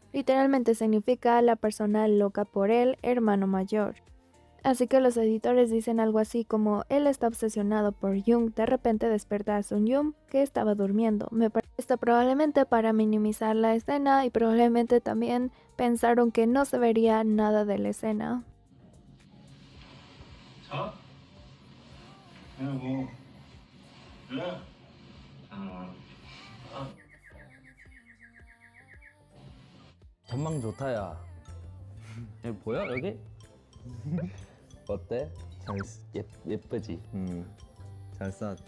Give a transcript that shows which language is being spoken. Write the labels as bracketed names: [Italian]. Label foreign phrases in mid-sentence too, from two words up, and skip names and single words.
[Spanish] Literalmente significa la persona loca por el hermano mayor. Así que los editores dicen algo así como él está obsesionado por Jung, de repente despierta a Sun Jung que estaba durmiendo. Esto probablemente para minimizar la escena y probablemente también pensaron que no se vería nada de la escena. [Korean] 전망 좋다 야. 여기 보여 여기? 어때? 예쁘지? 잘 쌓았다.